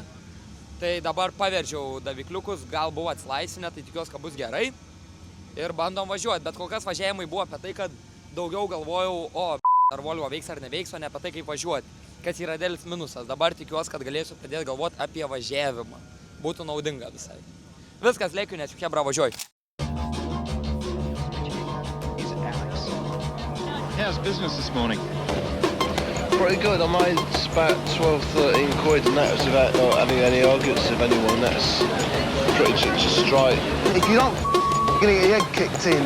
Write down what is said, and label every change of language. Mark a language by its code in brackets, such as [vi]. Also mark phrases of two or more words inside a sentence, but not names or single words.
[lt] Tai dabar paveržiau davikliukus, gal buvo atsilaisvinę, tai tikiuosi, kad bus gerai ir bandom važiuoti, bet kol kas važiavimai buvo apie tai, kad daugiau galvojau, ar Volvo veiks ar neveiks, o ne apie tai, kaip važiuoti. Kas yra dėlis minusas. Dabar tikiuosi, kad galėsiu pradėti galvoti apie važiavimą. Būtų naudinga visai. Viskas, lėkiu, nes chebra važiuoju. [en] How's business this morning? Pretty good. I made about 12-13 quid and that was without not having any arguments with anyone. That's pretty just straight. If you don't gonna get your head kicked in.